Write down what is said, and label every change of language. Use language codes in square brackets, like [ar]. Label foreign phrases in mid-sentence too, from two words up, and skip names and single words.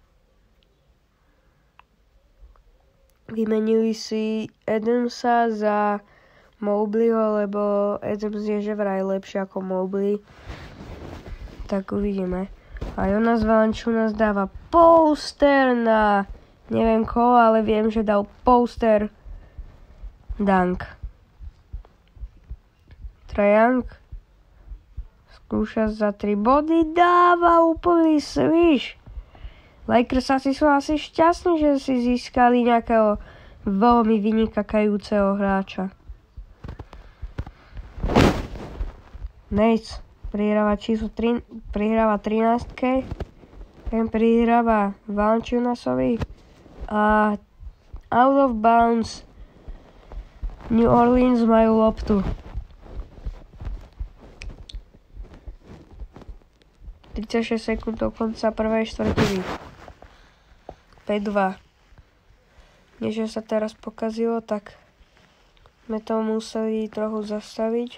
[sk] Vymenili si Adamsa za Mobleyho, lebo Adams je že vraj lepšie ako Mobley. Tak uvidíme. A Jonas Valanciunas dáva poster na neviem koho, ale viem, že dal [en] poster dunk. [sk] Trae Young skúša za 3 body, dáva úplný sviš. Lakers sú asi šťastní, že si získali nejakého veľmi vynikajúceho hráča. Nate prihráva číslo 3, prihráva 13. Ten prihráva Valanciunasovi a [en] out of bounds [sk] New Orleans majú loptu. 36 sekúnd do konca prvej štvrtiny. 5-2. Niečo sa teraz pokazilo, tak sme to museli trochu zastaviť.